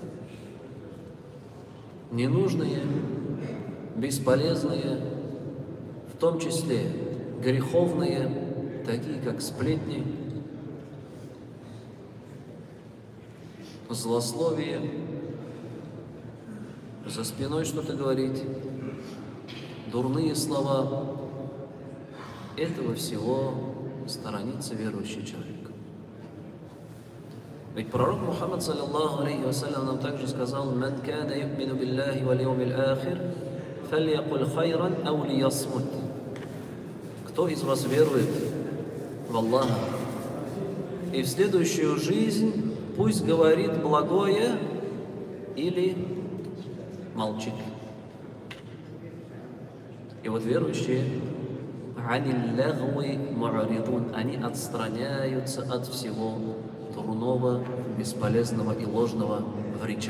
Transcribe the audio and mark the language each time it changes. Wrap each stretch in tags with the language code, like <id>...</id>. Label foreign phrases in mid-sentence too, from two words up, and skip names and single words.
<ru>Ненужные, бесполезные, в том числе греховные, такие как сплетни, злословие, за спиной что-то говорить, дурные слова. Этого всего сторонится верующий человек. Ведь пророк Мухаммад,</ru> <ar>صلى الله عليه وسلم,</ar> <ru>нам также сказал:</ru> <ar>«من كان يؤمن بالله واليوم الآخر فليقل خيرا أو ليصمت».</ar> <ru>Кто из вас верует в Аллаха и в следующую жизнь, пусть говорит благое или молчит. И вот верующие, они отстраняются от всего дурного, бесполезного и ложного в речах.</ru>